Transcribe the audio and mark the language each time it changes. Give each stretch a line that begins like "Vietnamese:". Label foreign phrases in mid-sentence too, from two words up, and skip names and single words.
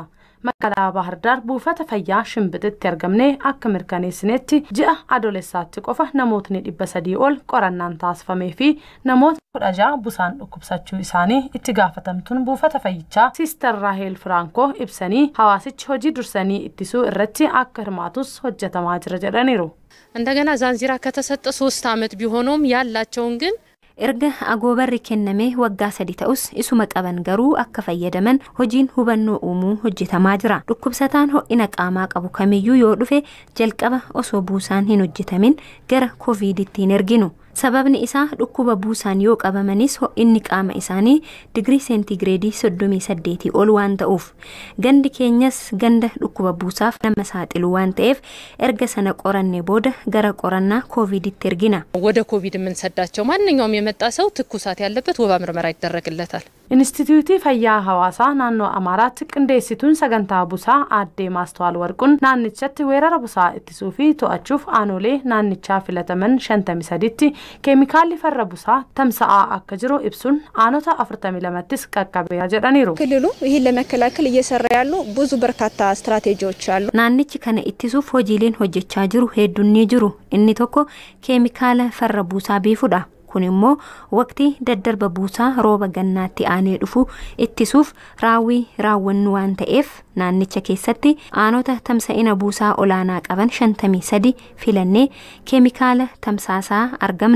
Oromo: Magaalaa Bahar Daar buufata fayyaa Shimbititti argamne akka mirkaneessinetti ji'a adoolessaatti qofa namootni 300 ol qorannaan taasifamee fi namoota 16 busaan dhukkubsachuu isaanii itti gaafatamtuun buufata fayyichaa Sister Raahel Firankoo ibsanii hawaasichi hojii dursanii ittisuu irratti akka hirmaatus hojjetamaa jira jedhaniiru.
Amharic: እንደገና ዛንዚራ ከተሰጠ 3 ዓመት ቢሆንም ያላቸውን ግን
Oromo: erga agoobarri kenname waggaa 3 ta'us isuma qaban garuu akka fayyadaman hojiin hubannoo uumuu hojjetamaa jira. Dhukkubsataan ho'ina qaamaa qabu kamiyyuu yoo dhufe jalqaba osoo buusaan hin hojjetamin gara COVID-tti hin erginu. Sababni isaa dhukkuba buusaan yoo qabamanis ho'inni qaama isaanii digirii seentigireedii 38 ol waan ta'uuf gandi keenyas ganda dhukkuba buusaaf nama saaxilu waan ta'eef erga sana qoranne booda gara qorannaa COVID-tti ergina.
Amharic: ወደ ኮቪድ የምንሰዳቸው ማንኛውም የመጣ ሰው ትኩሳት ያለበት ወባ ምርመራ ይደረግለታል.
Oromo: Instituutii Fayyaa Hawaasaa naannoo Amaaraatti qindeessituun sagantaa busaa Aaddee Maastawal Warquun naannichatti weerara busaa ittisuu fi to'achuuf aanolee naannichaa filataman 53tti keemikaalli farra busaa tamsa'aa akka jiru ibsuun aanota 42ttis qaqqabeera jedhaniiru.
Amharic: ክልሉ ይህን ለመከላከል እየሰራ ያሉ ብዙ በርካታ ስትራቴጂዎች አሉ.
Oromo: naannichi kana ittisuuf hojiileen hojjechaa jiru hedduun ni jiru. Inni tokko keemikaala farra busaa biifuudha. kun immoo waqtii daddarba buusaa rooba gannaatti aanee dhufu ittisuuf raawwannu waan ta'eef naannicha keessatti aanota tamsa'ina buusaa olaanaa qaban 53 filannee keemikaala tamsaasaa argamna.